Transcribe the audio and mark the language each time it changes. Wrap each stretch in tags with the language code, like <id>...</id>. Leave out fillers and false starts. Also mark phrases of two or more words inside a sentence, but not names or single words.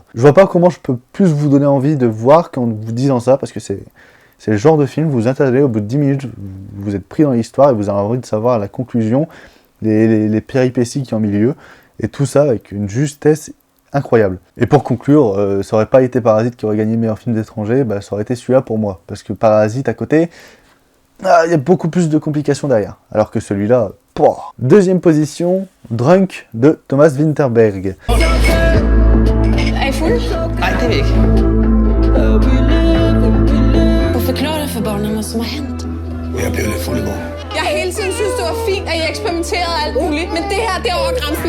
<fr>Je vois pas comment je peux plus vous donner envie de voir qu'en vous disant ça, parce que c'est le genre de film, vous vous installez, au bout de 10 minutes, vous êtes pris dans l'histoire et vous avez envie de savoir la conclusion, les péripéties qui ont mis lieu, et tout ça avec une justesse incroyable. Et pour conclure, ça aurait pas été Parasite qui aurait gagné meilleur film d'étranger, bah ça aurait été celui-là pour moi, parce que Parasite à côté, il y a beaucoup plus de complications derrière, alors que celui-là, pouah. Deuxième position, Drunk de Thomas Vinterberg.</fr> <da>Er I fuld? Nej, det er vi ikke. Hvorfor klør det for båndene, som har hent? Jeg blev lidt fuld i går. Jeg har hele tiden synes det var fint, at I eksperimenterede alt muligt, men det her, det er over grænsen.</da>